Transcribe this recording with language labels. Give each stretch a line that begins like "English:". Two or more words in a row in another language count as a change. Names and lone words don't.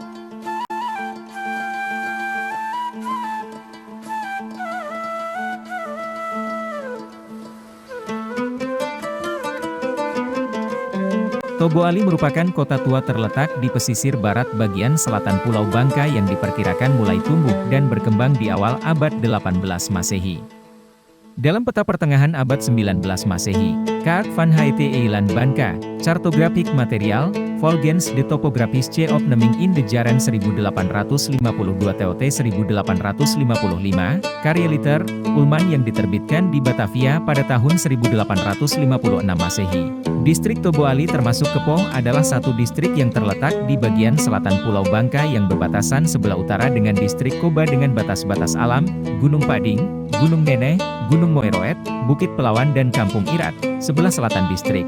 Indonesian: Tobo Ali merupakan kota tua terletak di pesisir barat bagian selatan Pulau Bangka yang diperkirakan mulai tumbuh dan berkembang di awal abad 18 Masehi. Dalam peta pertengahan abad 19 Masehi, Kaart van het Eiland Bangka, Cartographic Material, Volgens de Topografische Opneming in de Jaren 1852 TOT 1855, karya Liter, Ullman yang diterbitkan di Batavia pada tahun 1856 Masehi. Distrik Tobo Ali termasuk Kepoh adalah satu distrik yang terletak di bagian selatan Pulau Bangka yang berbatasan sebelah utara dengan distrik Koba dengan batas-batas alam, Gunung Pading, Gunung Neneh, Gunung Moeroet, Bukit Pelawan dan Kampung Irat, sebelah selatan distrik.